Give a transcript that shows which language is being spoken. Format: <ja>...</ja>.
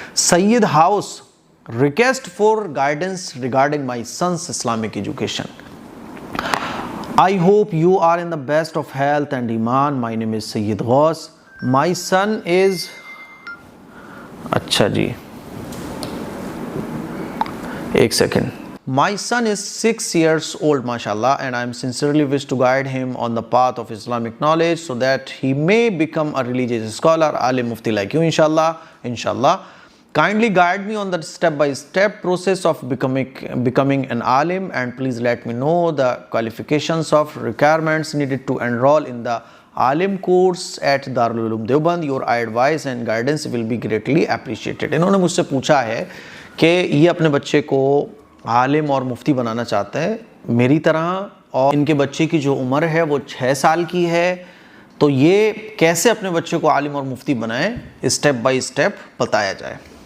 <en>Syed house, request for guidance regarding my sons Islamic education. I hope you are in the best of health and ईमान। My name is Syed Ghaus. My son is,</en> <hi>अच्छा जी, एक second.</hi> <en>My son is 6 years old, mashallah, and I am sincerely wish to guide him on the path of Islamic knowledge so that he may become a religious scholar, alim, mufti like you, inshallah. Inshallah. Kindly guide me on the step-by-step process of becoming an alim, and please let me know the qualifications of requirements needed to enroll in the alim course at Darul Uloom Deoband. Your advice and guidance will be greatly appreciated.</en> <hi>इन्होंने मुझसे पूछा है कि ये अपने बच्चे को आलिम और मुफ्ती बनाना चाहते हैं मेरी तरह, और इनके बच्चे की जो उम्र है वो 6 साल की है, तो ये कैसे अपने बच्चे को आलिम और मुफ्ती बनाएं, स्टेप बाय स्टेप बताया जाए।</hi>